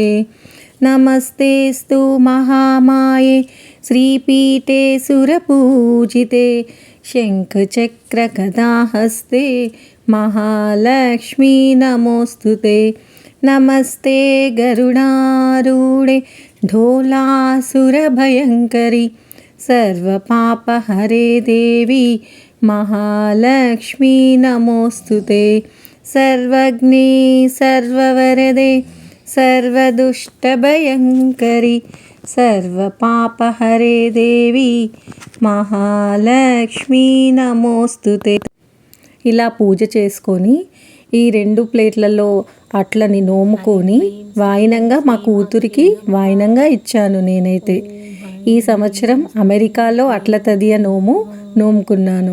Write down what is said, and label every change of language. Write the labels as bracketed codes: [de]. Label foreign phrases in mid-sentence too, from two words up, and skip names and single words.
[sa] నమస్తేస్తు మహామాయే శ్రీపీఠే సురపూజితే, శంఖచక్రగదాహస్తే మహాలక్ష్మీ నమోస్తుతే. నమస్తే గరుడారూఢే ढोलासुरभयङ्करी सर्वपापहरे देवी महालक्ष्मी नमोस्तुते. सर्वज्ञे सर्ववरदे सर्वदुष्टभयङ्करी सर्वपापहरे देवी మహాలక్ష్మీ నమోస్తుతే. [te] ఇలా పూజ చేసుకొని ఈ 2 ప్లేట్లలో అట్లని నోముకొని వాయినంగా మా కూతురికి వాయినంగా ఇచ్చాను నేనైతే. ఈ సంవత్సరం అమెరికాలో అట్ల తదియ నోముకున్నాను.